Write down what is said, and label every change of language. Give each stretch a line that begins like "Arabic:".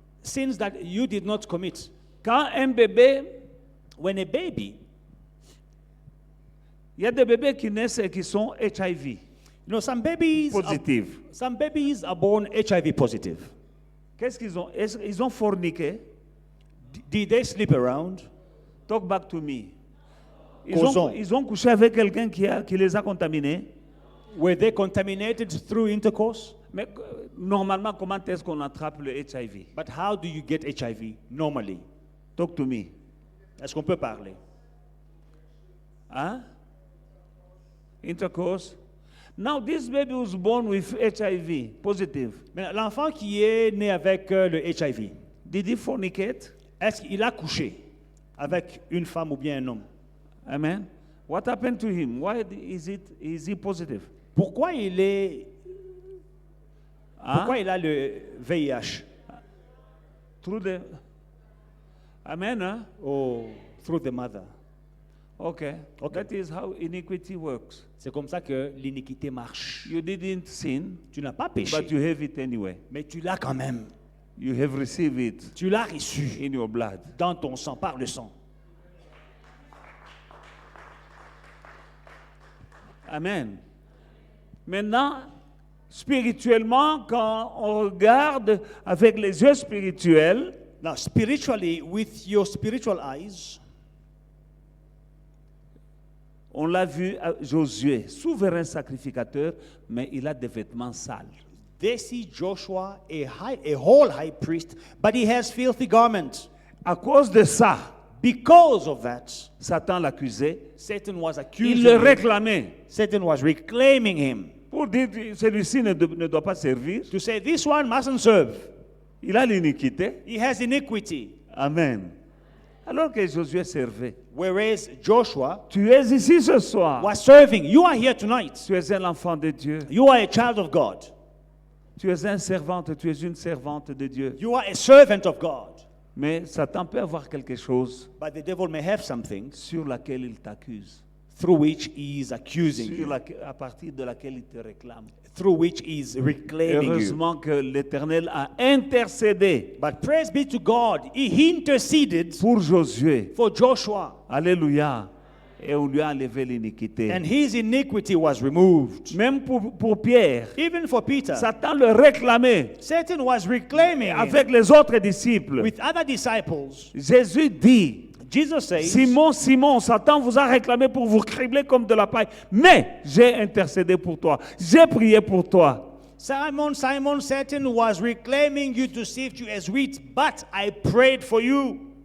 English: Sins that you did not commit.
French: Quand un bébé,
English: When a baby,
French: il y a des bébés qui naissent et qui sont HIV
English: you know, some babies
French: positifs.
English: are born HIV positive.
French: Qu'est-ce qu'ils ont? Ils ont forniqué.
English: Did they sleep around? Talk back to me.
French: Causons. Ils ont couché avec quelqu'un qui les a contaminés.
English: Were they contaminated through intercourse?
French: Mais normalement, comment est-ce qu'on attrape le HIV?
English: But how do you get HIV normally? Talk to me.
French: Est-ce qu'on peut parler?
English: Hein? Intercourse. Now this baby was born with HIV positive.
French: Mais l'enfant qui est né avec le HIV,
English: Did he fornicate?
French: est-ce qu'il a couché avec une femme ou bien un homme?
English: Amen. What happened to him? Why is he positive?
French: Pourquoi il est Hein? Pourquoi il a le VIH?
English: Through the Amen. Huh? Oh, through the mother. Okay. Okay. That is how iniquity works.
French: C'est comme ça que l'iniquité marche.
English: You didn't sin,
French: Tu n'as pas péché,
English: but you have it anyway.
French: mais tu l'as quand même.
English: You have received it
French: Tu l'as reçu
English: in your blood.
French: dans ton sang, par le sang. Amen. Maintenant, Spirituellement, quand on regarde avec les yeux spirituels,
English: Now, spiritually, with your spiritual eyes,
French: on l'a vu à Josué, souverain sacrificateur, mais il a des vêtements sales.
English: they see Joshua, a whole high priest, but he has filthy garments.
French: À cause de ça,
English: Because of that,
French: Satan l'accusait,
English: Satan was
French: il
English: accusing
French: le
English: him.
French: réclamait
English: Satan was reclaiming him
French: pour dire que celui-ci ne doit pas servir.
English: to say, this one mustn't serve.
French: Il a l'iniquité.
English: He has iniquity.
French: Amen. Alors que Josué servait.
English: Whereas Joshua
French: Tu es ici ce soir.
English: was serving. You are here tonight.
French: Tu es un enfant de Dieu.
English: You are a child of God.
French: Tu es un servante, tu es une servante de Dieu.
English: You are a servant of God.
French: Mais Satan peut avoir quelque chose
English: But the devil may have something
French: sur laquelle il t'accuse,
English: through which he is accusing you,
French: à partir de laquelle il te réclame.
English: through which he is reclaiming you.
French: Heureusement que l'Éternel a intercédé
English: But praise be to God, he interceded
French: pour Josué.
English: for Joshua,
French: Alléluia. Et on lui a enlevé l'iniquité.
English: and his iniquity was removed.
French: Même pour Pierre,
English: Even for Peter,
French: Satan le réclamait
English: Satan was reclaiming him
French: avec les autres disciples.
English: with other disciples.
French: Jésus dit,
English: Jesus says,
French: Simon, Simon, Satan vous a réclamé pour vous cribler comme de la paille. Mais j'ai intercédé pour toi. J'ai prié pour toi.
English: Simon, Simon, Satan was reclaiming you to sift you as wheat, but I prayed for you.